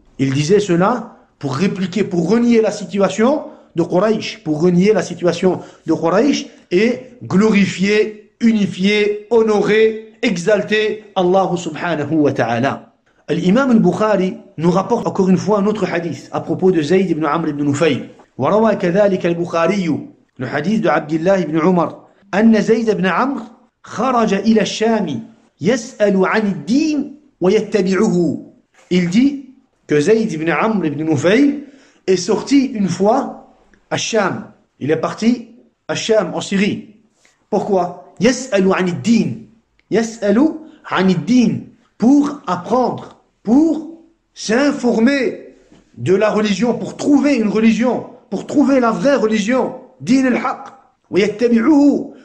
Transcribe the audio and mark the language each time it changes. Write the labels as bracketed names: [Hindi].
[French] Il disait cela pour répliquer, pour renier la situation de Quraysh, et glorifier, unifier, honorer, exalter Allah subhanahu wa ta'ala. L'imam al-Bukhari nous rapporte encore une fois un autre hadith à propos de Zayd ibn Amr ibn Nufayl. [Arabic] وروى كذلك البخاري [French] le hadith de [Arabic] Abdullah ibn Umar أن زيد بن عمرو خرج إلى الشام يسأل عن الدين ويتبعه. [French] Il dit que Zayd ibn Amr ibn Nufayl est sorti une fois à Sham. Il est parti à Sham en Syrie. Pourquoi? [Arabic] يسأل عن الدين. Yas'alu 'anid-din, [French] pour apprendre, pour s'informer de la religion, pour trouver une religion, pour trouver la vraie religion, din al-haq, [Arabic] wa yattabi'uhu,